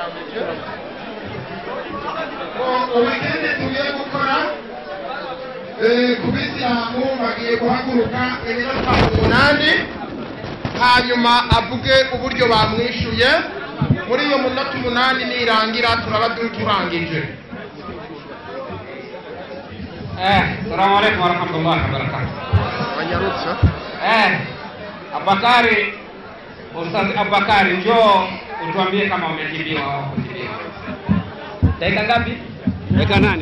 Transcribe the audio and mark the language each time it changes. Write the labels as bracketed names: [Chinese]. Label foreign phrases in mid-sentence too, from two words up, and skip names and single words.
[Rundi] Ubikende tugiye gukora ku Bisilamu bagiye guhaguruka iminota 8 hanyuma avuge uburyo bamwishuye. Muri iyo minota 8 nirangira turaba turangije. [Arabic] السلام عليكم ورحمة الله وبركاته. [Rundi] Wanyarutsa. [Swahili] Abakari, Ustaz Abakari, njoo utuambie kama umejibiwa au kujibiwa. dakika ngapi? Dakika 8.